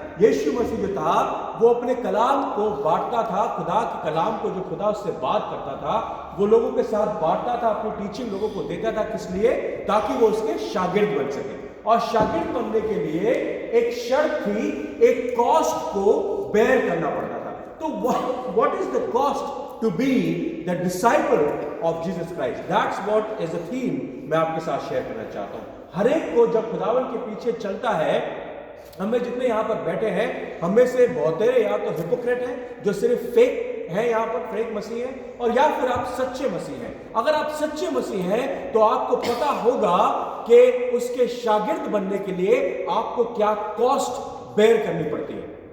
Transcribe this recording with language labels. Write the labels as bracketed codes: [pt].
[hi] यीशु मसीह जो था वो अपने कलाम को बांटता था, खुदा के कलाम को जो खुदा उससे बात करता था वो लोगों के साथ बांटता था, अपनी टीचिंग लोगों को देता था। किस लिए? ताकि वो उसके शागिर्द बन सके। और शागिर्द बनने के लिए एक शर्त थी, एक कॉस्ट को बेयर करना पड़ता था। [en] तो what is the cost to be the disciple of Jesus Christ? That's what is the theme [hi] मैं आपके साथ शेयर करना चाहता हूँ। हर एक को जब खुदावन के पीछे चलता है, हमें जितने यहाँ पर बैठे हैं, हमें से बहुतेरे या तो हिपोक्रेट हैं जो सिर्फ फेक हैं, यहाँ पर फेक मसीह हैं, और या फिर आप सच्चे मसीह हैं। अगर आप सच्चे मसीह हैं तो आपको पता होगा कि उसके शागिर्द बनने के लिए आपको क्या कॉस्ट बेयर करनी पड़ती है।